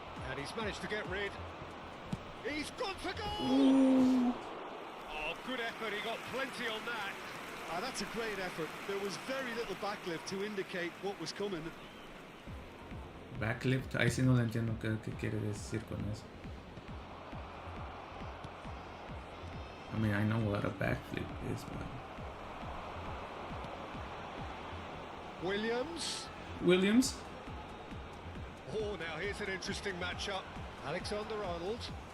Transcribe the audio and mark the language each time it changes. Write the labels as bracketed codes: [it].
[en] And he's managed to get rid. He's gone for goal! Oh, good effort. He got plenty on that. That's a great effort. There was very little backlift to indicate what was coming. [es] Backlift, ahí sí no lo entiendo qué quiere decir con eso. [en] I mean, I know what a backflip is, but... Williams? Oh, now here's an interesting matchup. Alexander-Arnold.